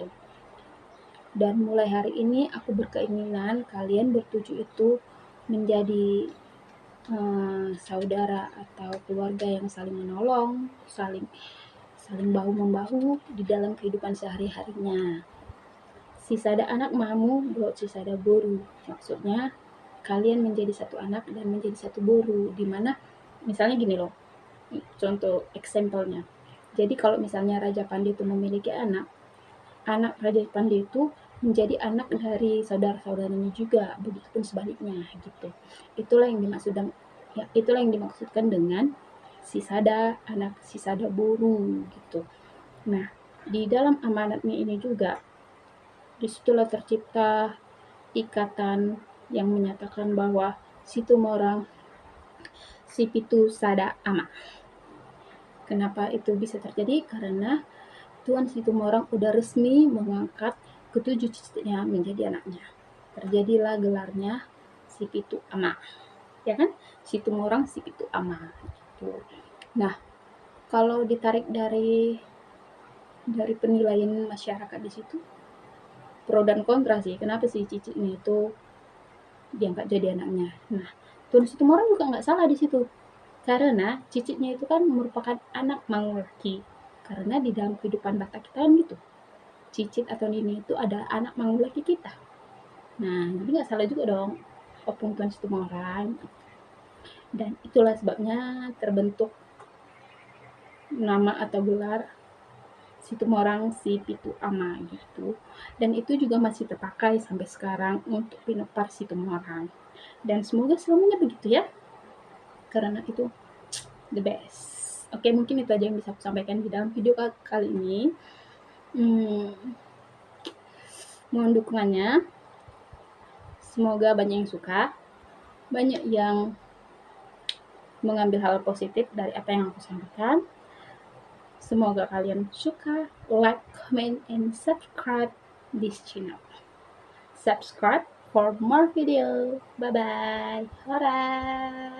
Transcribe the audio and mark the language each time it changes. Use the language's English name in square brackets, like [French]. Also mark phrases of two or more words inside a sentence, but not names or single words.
[Indonesian] Dan mulai hari ini aku berkeinginan kalian bertujuh itu menjadi saudara atau keluarga yang saling menolong, saling bahu-membahu di dalam kehidupan sehari-harinya. [Batak Toba] Sisada anak mamu, buat sisada boru. [Indonesian] Maksudnya kalian menjadi satu anak dan menjadi satu boru. Dimana misalnya gini loh, contoh example-nya. Jadi kalau misalnya Raja Pandi itu memiliki anak Raja Pandi itu menjadi anak dari saudara-saudaranya juga, begitupun sebaliknya gitu. Itulah yang dimaksudkan dengan [Batak Toba] sisada anak sisada boru [Indonesian] gitu. Nah, di dalam amanatnya ini juga disitulah tercipta ikatan yang menyatakan bahwa Situmorang [Batak Toba] si pitu sada ama. [Indonesian] Kenapa itu bisa terjadi? Karena Tuan Situmorang udah resmi mengangkat ketujuh cicitnya menjadi anaknya. Terjadilah gelarnya [Batak Toba] si pitu ama. [Indonesian] Ya kan? Situmorang [Batak Toba] si pitu ama. [Indonesian] Gitu. Nah, kalau ditarik dari penilaian masyarakat di situ, pro dan kontra sih. Kenapa sih cicitnya itu diangkat jadi anaknya? Nah, Tuan Situmorang juga nggak salah di situ. Karena cicitnya itu kan merupakan [Batak Toba] anak manglaki. [Indonesian] Karena di dalam kehidupan Batak kita kan gitu. Cicit atau nini itu adalah [Batak Toba] anak manglaki [Indonesian] kita. Nah, jadi nggak salah juga dong Opung Tuan Situmorang. Dan itulah sebabnya terbentuk nama atau gelar Situmorang [Batak Toba] si pitu ama [Indonesian] gitu. Dan itu juga masih terpakai sampai sekarang untuk Pinopar Situmorang. Dan semoga selamanya begitu ya. Karena itu [English] the best. [Indonesian] Oke, mungkin itu aja yang bisa aku sampaikan di dalam video kali ini. Mohon dukungannya. Semoga banyak yang suka, banyak yang mengambil hal positif dari apa yang aku sampaikan. Semoga kalian suka, [English] like, comment, and subscribe this channel. Subscribe for more video. Bye-bye. Alright.